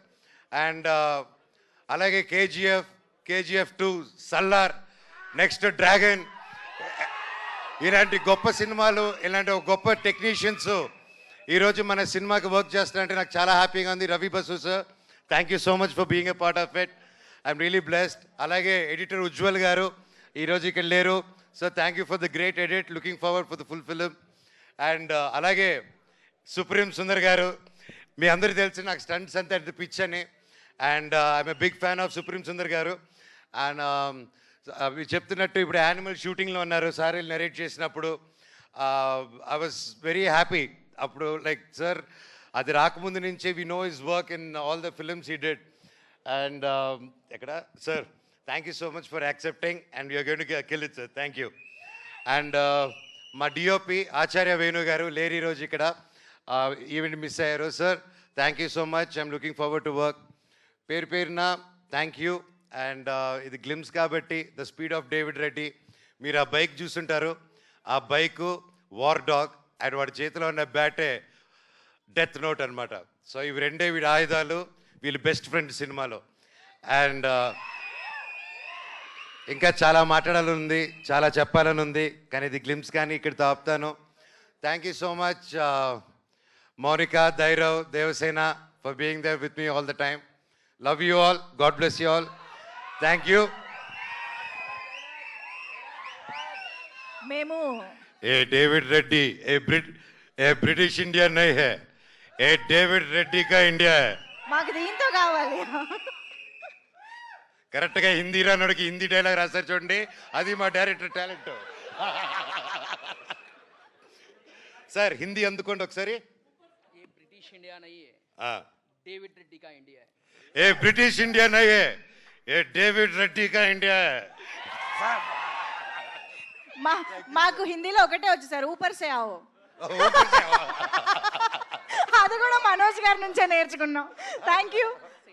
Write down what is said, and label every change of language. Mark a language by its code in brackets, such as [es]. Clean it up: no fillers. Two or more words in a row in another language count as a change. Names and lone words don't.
[te] అండ్ అలాగే కేజీఎఫ్ 2, సల్లార్, నెక్స్ట్ డ్రాగన్, ఇలాంటి గొప్ప సినిమాలు ఇలాంటి ఒక గొప్ప టెక్నీషియన్స్ ఈరోజు మన సినిమాకి వర్క్ చేస్తారంటే నాకు చాలా హ్యాపీగా ఉంది. [en] Ravi Basu sir, thank you so much for being a part of it, I'm really blessed. [te] అలాగే ఎడిటర్ ఉజ్వల్ గారు ఈరోజు ఇక్కడ లేరు, [en] So thank you for the great edit, looking forward for the full film. [te] అండ్ అలాగే సుప్రీం సుందర్ గారు, మీ అందరికీ తెలుసు నాకు స్టంట్స్ అంతా పిచ్ అని, [en] and I'm a big fan of [te] సుప్రీం సుందర్ గారు. అండ్ అవి చెప్తున్నట్టు ఇప్పుడు యానిమల్ షూటింగ్లో ఉన్నారు సార్ వీళ్ళు నరేట్ చేసినప్పుడు. [en] I was very happy అప్పుడు, like sir [te] అది రాకముందు నుంచే [en] we know his work in all the films he did. And ఎక్కడ sir thank you so much for accepting and you're going to kill it sir, thank you. [te] అండ్ మా డిఓపి ఆచార్య వేణు గారు లేరు ఈరోజు ఇక్కడ, [en] event miss [te] అయ్యారు. [en] Sir thank you so much, I'm looking forward to work. పేరున thank you. [te] అండ్ ఇది గ్లిమ్స్ కాబట్టి [en] the speed of David Reddy, [te] మీరు ఆ బైక్ చూస్తుంటారు, ఆ బైకు వార్ డాగ్ అండ్ వాడి చేతిలో ఉన్న బ్యాటే డెత్ నోట్ అనమాట. సో ఇవి రెండే వీడి ఆయుధాలు, వీళ్ళు [en] best friend [te] సినిమాలో. అండ్ ఇంకా చాలా మాట్లాడాలని ఉంది, చాలా చెప్పాలని ఉంది, కానీ ఇది గ్లిమ్స్ కానీ ఇక్కడితో ఆపుతాను. [en] Thank you so much, Monica, Dairav, Devasena, for being there with me all the time. Love you all. God bless you all. Thank you. [te] మేము [hi] ए डेविड रेड्डी ए ब्रिटिश इंडिया नहीं है, ए डेविड रेड्डी का इंडिया है. [te] మాకు దీంతో కావాలి. కరెక్ట్గా హిందీ రానోడికి హిందీ డైలాగ్ రాస్తారు చూడండి, అది మా [en] director talent. [te] సార్ హిందీ అందుకోండి ఒకసారి. [hi] ये ब्रिटिश इंडिया नहीं है, हाँ. डेविड रेड्डी का इंडिया है. ए ब्रिटिश इंडिया नहीं है, ए डेविड रेड्डी का इंडिया है. [te] మాకు హిందీలో ఒకటే వచ్చు సార్, [hi] ऊपर से आओ. ऊपर से [te] అది కూడా మనోజ్ గారి నుంచే నేర్చుకున్నాం. [en] thank you.